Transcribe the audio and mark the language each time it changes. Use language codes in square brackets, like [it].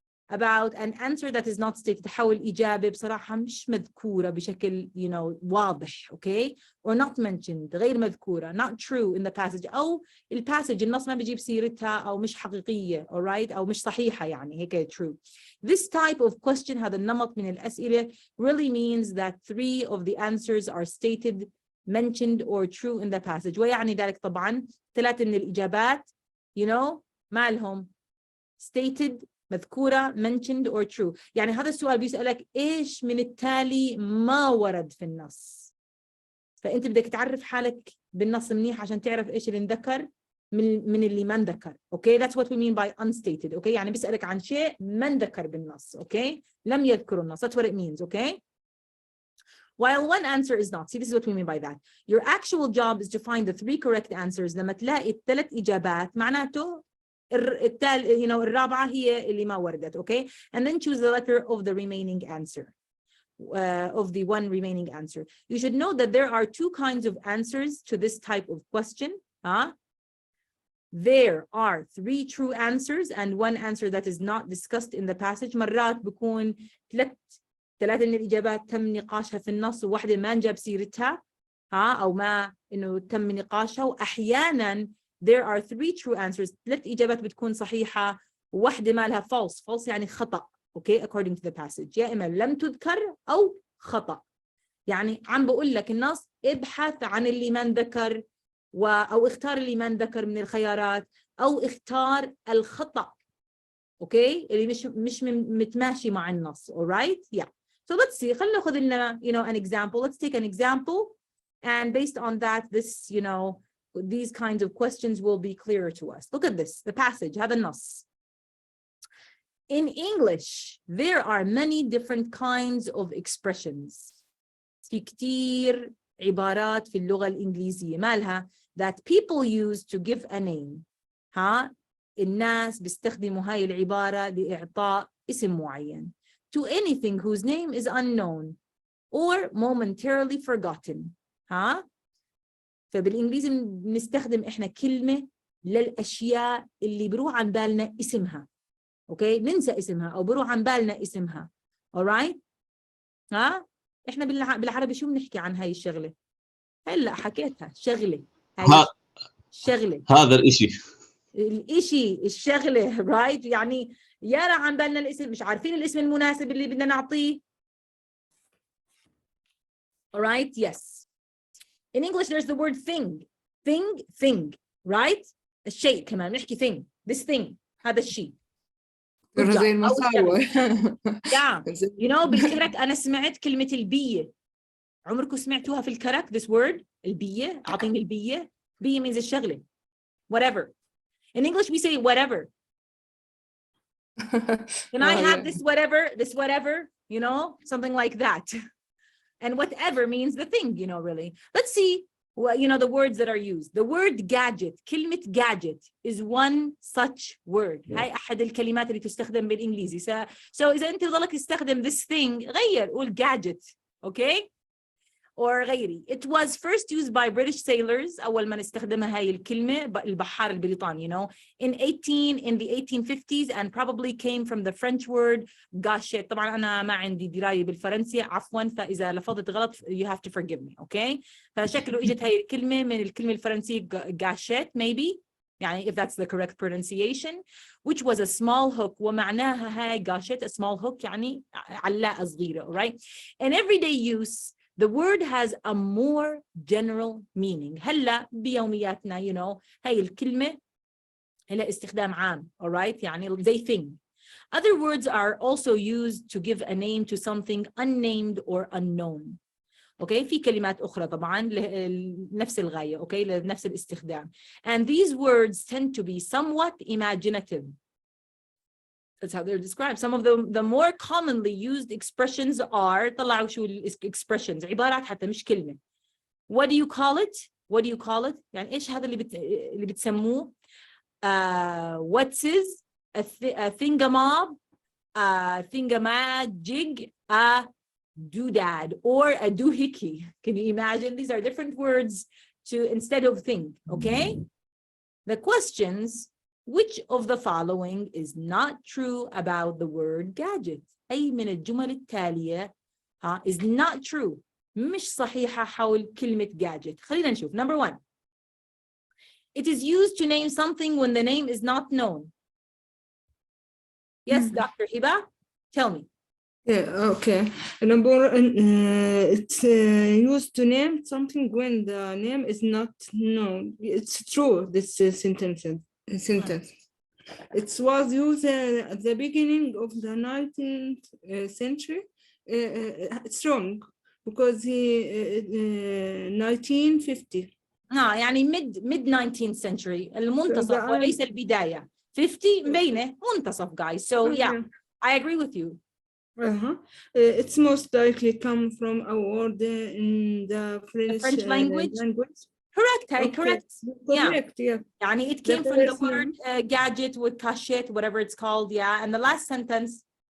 [en] About an answer that is not stated. [ar] تحول إجابة بصراحة مش مذكورة بشكل [en] you know [ar] واضح. [en] Okay, or not mentioned، [ar] غير مذكورة، [en] not true in the passage، [ar] أو الباسج النص ما بيجيب سيرتها أو مش حقيقية. alright، أو مش صحيحة يعني هيك true. [en] This type of question، [ar] هذا النمط من الأسئلة [en] really means that 3 of the answers are stated, mentioned or true in the passage. [ar] ويعني ذلك طبعا 3 من الإجابات [en] you know [ar] ما لهم stated مذكورة [en] mentioned or true. [ar] يعني هذا السؤال بيسألك إيش من التالي ما ورد في النص، فأنت بدك تعرف حالك بالنص منيح عشان تعرف إيش اللي انذكر من اللي ما انذكر. [en] Okay, that's what we mean by unstated. [ar] Okay, يعني بيسألك عن شيء ما انذكر بالنص. Okay, لم يذكر النص. [en] That's what it means. Okay, while one answer is not. See, this is what we mean by that. Your actual job is to find the 3 correct answers. [ar] لما تلاقي 3 إجابات معناته [en] you know [ar] الرابعة هي اللي ما وردت. [en] Okay, and then choose the letter of the remaining answer, of the one remaining answer. You should know that there are 2 kinds of answers to this type of question. There are 3 true answers and 1 answer that is not discussed in the passage. [ar] مرات بكون 3 من الإجابات تم نقاشها في النص وواحدة ما نجاب سيرتها أو ما إنه تم نقاشها. وأحيانا [en] there are 3 true answers، [ar] 3 إجابات بتكون صحيحة وواحدة ما لها false يعني خطأ. [en] Okay, according to the passage، [ar] يا إما لم تذكر أو خطأ. يعني عم بقول لك النص ابحث عن اللي ما انذكر أو اختار اللي ما انذكر من الخيارات أو اختار الخطأ. Okay, اللي مش متماشي مع النص. [en] Alright, yeah. So let's see. [ar] خلينا ناخذ لنا [en] you know an example. Let's take an example, and based on that, this you know these kinds of questions will be clearer to us. Look at this, the passage. [ar] هذا النص. [en] In English, there are many different kinds of expressions. [ar] في كتير عبارات في اللغة الإنجليزية مالها [en] that people use to give a name. [ar] الناس بيستخدموا هاي العبارة لإعطاء اسم معين [en] to anything whose name is unknown or momentarily forgotten. [ar] فبالإنجليزي بنستخدم إحنا كلمة للأشياء اللي بروح عن بالنا اسمها. أوكي، ننسى اسمها أو بروح عن بالنا اسمها. [en] alright. [ar] إحنا بالعربي شو بنحكي عن هاي الشغلة؟ هلا حكيتها شغلة. شغلة. هذا الإشي الإشي الشغلة right. يعني يا راح عن بالنا الاسم، مش عارفين الاسم المناسب اللي بدنا نعطيه. [en] All right, yes. In English, there's the word thing. Thing, right? [ar] الشيء كمان نحكي thing. [en] This thing. [ar] هذا الشيء. [en] Good job. [ar] زي أول المصاور. شغلة. Yeah. You know, بالكرك أنا سمعت كلمة البية. عمركم سمعتوها في الكرك [en] this word؟ [ar] البية. أعطيني البية. بية means الشغلة. [en] Whatever. In English, we say whatever. Can I have this whatever, you know, something like that. And whatever means the thing, you know, really. Let's see, well, you know, the words that are used. The word gadget, كلمة gadget is one such word. [ar] هاي أحد الكلمات اللي تستخدم بالإنجليزي. So إذا أنت ضلك تستخدم [en] this thing, [ar] غير قول gadget, okay? Or غيري. [en] It was first used by British sailors. [ar] أول ما نستخدمها هاي الكلمة البحار البريطاني, [en] you know, in the 1850s, and probably came from the French word gâchette. [ar] طبعا أنا ما عندي دراية بالفرنسي عفوا، فإذا لفظت غلط [en] you have to forgive me, okay? [ar] فشكله إجت هاي الكلمة من الكلمة الفرنسية [en] gâchette maybe, يعني if that's the correct pronunciation, which was a small hook. [ar] ومعناها هاي gâchette, [en] a small hook [ar] يعني علاقة صغيرة, right? [en] In everyday use, the word has a more general meaning. [ar] هلا بيومياتنا, [en] you know, [ar] هاي الكلمة لها استخدام عام, [en] all right? [ar] يعني زي thing. [en] Other words are also used to give a name to something unnamed or unknown. [ar] Okay, في كلمات أخرى طبعاً لنفس الغاية, okay, لنفس الاستخدام. [en] And these words tend to be somewhat imaginative. That's how they're described. Some of the more commonly used expressions are, [ar] طلعوا شو [en] expressions, [ar] عبارات حتى مش كلمة. [en] What do you call it? What do you call it? [ar] يعني إيش هذا اللي بتسموه? [en] What's is? A thingamabob, a thingamajig, a doodad, or a doohickey. Can you imagine? These are different words to instead of thing, okay? The questions: which of the following is not true about the word gadget? [ar] أي من الجمل التالية [en] is not true. [ar] مش صحيحة حول كلمة gadget. خلينا نشوف. Number 1. [en] It is used to name something when the name is not known. Yes, Dr. Hiba, tell me. Yeah, okay. Number it's used to name something when the name is not known. It's true, this sentence. It was used at the beginning of the 19th century. It's wrong because 1950. [ar] يعني [en] mid 19th century, [ar] المنتصف وليس البداية. 50 مبينة منتصف, guys. [en] So yeah, I agree with you. It's most likely come from a word in the French language. Correct, hey, Okay. correct. Correct, yeah. يعني it came from the word gadget with cachette, whatever it's called, yeah. And the last sentence.